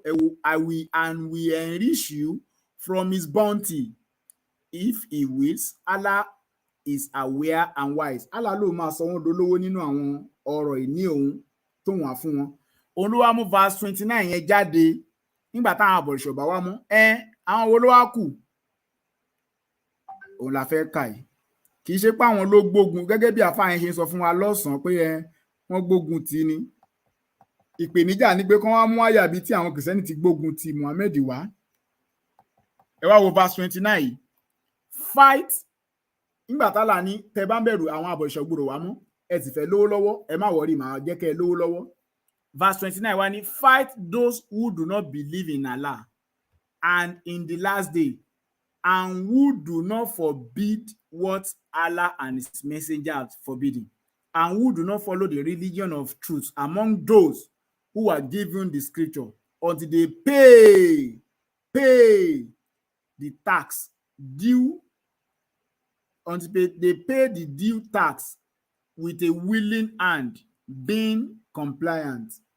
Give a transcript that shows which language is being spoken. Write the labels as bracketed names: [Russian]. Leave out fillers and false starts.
[Yoruba] Ẹ wo, [English] we enrich you from his bounty. If he wills, Allah is aware and wise. [Yoruba] Allah ló máa sọ wọ́n dolówó nínú àwọn ọrọ̀ ìní òun tó wà fún wọn. Òun ló wá mú verse 29 yẹn jáde nígbà táwọn abọ̀rìṣà bá wá mọ́. Àwọn wo ló wá kù? Òun la fẹ́ kà yìí. Kì í ṣe pé àwọn ló gbógun, gẹ́gẹ́ bí àfáà yẹn ṣe sọ fún wa lọ́sàn-án pé wọ́n gbógun tì ni. Ìpèníjà ni pé kán wá mú àyà bíi tí àwọn kìrìsìtẹ́nì ti gbógun ti Muhammad wá. Ẹ wá wo verse 29 yìí. [English] Fight. [Yoruba] Nígbà tálà ní tẹ́ bá ń bẹ̀rù àwọn abọ̀rìṣà gbòòrò wá mọ́, ẹ sì fẹ́ lówó lọ́wọ́, ẹ má wọrí, màá jẹ́ kẹ́ ẹ lówó lọ́wọ́. [English] Verse 29 [Yoruba] wá ní [English] fight those who do not believe in Allah and in the last day, and who do not forbid what Allah and his messenger have forbidden, and who do not follow the religion of truth among those who are given the scripture until they pay the tax due, until they pay the due tax with a willing hand, being compliant.